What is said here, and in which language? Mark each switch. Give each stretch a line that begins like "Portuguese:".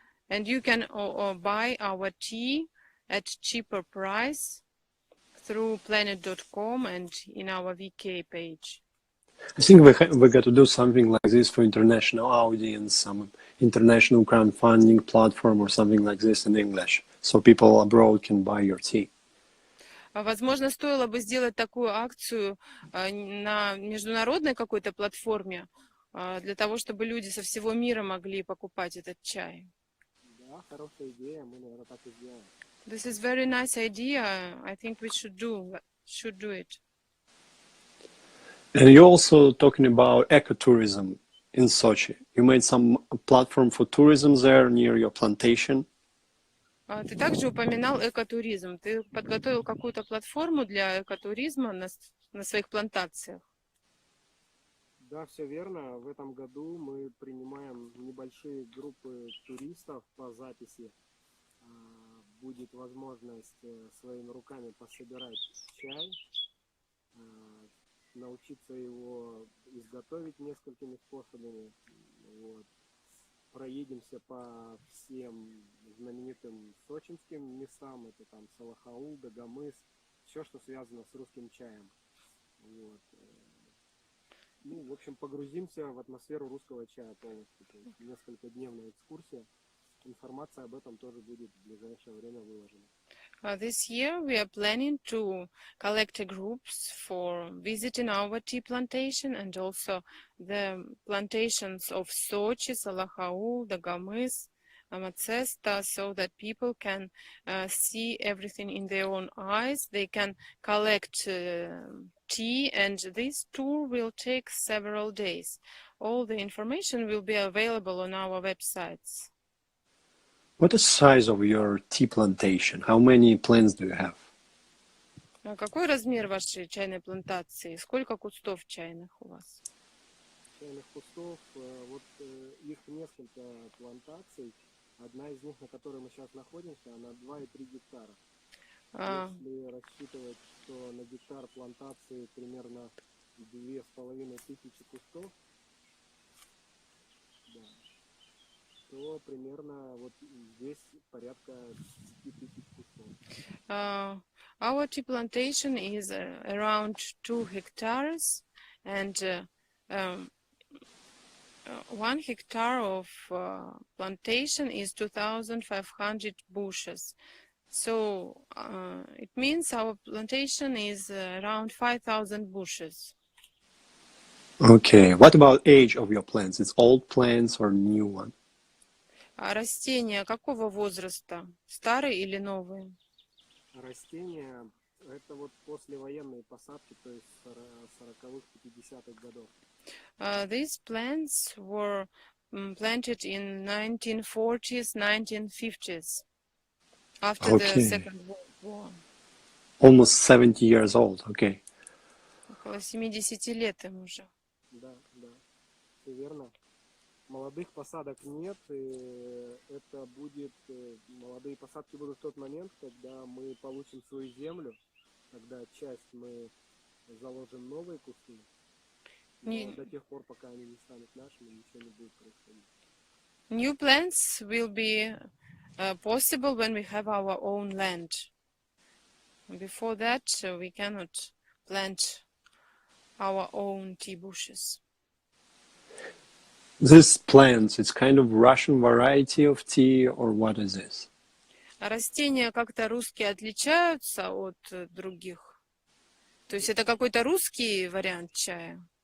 English: And you can buy our tea at cheaper price through planet.com and in our VK page. I think we got to do something like this for international audience, some international crowdfunding platform or something like this in English, so people abroad can buy your tea.
Russian: Возможно, стоило бы сделать такую акцию на международной какой-то платформе, для того, чтобы люди со всего мира могли покупать этот чай. Да, хорошая идея, мы, наверное, так и сделаем.
English: This is very nice idea. I think we should do it. And you're also talking about ecotourism in Sochi. You made some platform for tourism there near your plantation.
Russian: Ты также упоминал экотуризм. Ты подготовил какую-то платформу для экотуризма на своих плантациях? Да, все верно. В этом году мы принимаем небольшие группы туристов по записи. Будет возможность своими руками пособирать чай, научиться его изготовить несколькими способами. Вот. Проедемся по всем знаменитым сочинским местам. Это там Салахаул, Дагомыс, все, что связано с русским чаем. Вот. Ну, в общем, погрузимся в атмосферу русского чая полностью. То есть несколькодневная экскурсия. Информация об этом тоже будет в ближайшее время выложена.
English: This year we are planning to collect groups for visiting our tea plantation and also the plantations of Sochi, Salahaul, Dagamys, Amacesta, so that people can see everything in their own eyes. They can collect tea, and this tour will take several days. All the information will be available on our websites. What is the size of your tea plantation? How many plants do you have?
Russian: Какой размер вашей чайной плантации? Сколько кустов чайных у вас? Чайных кустов, вот их несколько плантаций. Одна из них, на которой мы сейчас находимся, она 2,3 гектара. Если рассчитывать, что на гектар плантации примерно 2500 кустов, да, то примерно вот здесь порядка 5000 кустов.
English: Our tea plantation is around 2 hectares, and 1 hectare of plantation is 2,500 bushes. So it means our plantation is around 5,000 bushes. Okay, what about age of your plants? It's old plants or new one?
Russian: А растения какого возраста? Старые или новые? Растения это вот послевоенные посадки, то есть 40-х, 50-х годов.
English: These plants were planted in 1940s, 1950s, after the Second World War. Almost 70 years old, okay.
Russian: Около 70 лет им уже. Да, все верно. Молодых посадок нет, и это будет, молодые посадки будут в тот момент, когда мы получим свою землю, когда часть мы заложим новые кусты, но до тех пор, пока они не станут нашими, ничего не будет происходить.
English: New plants will be possible when we have our own land. Before that, we cannot plant our own tea bushes. This plant, it's kind of Russian variety of tea, or what is this?
Russian: Растения как-то русские отличаются от других? То есть это какой-то русский вариант чая?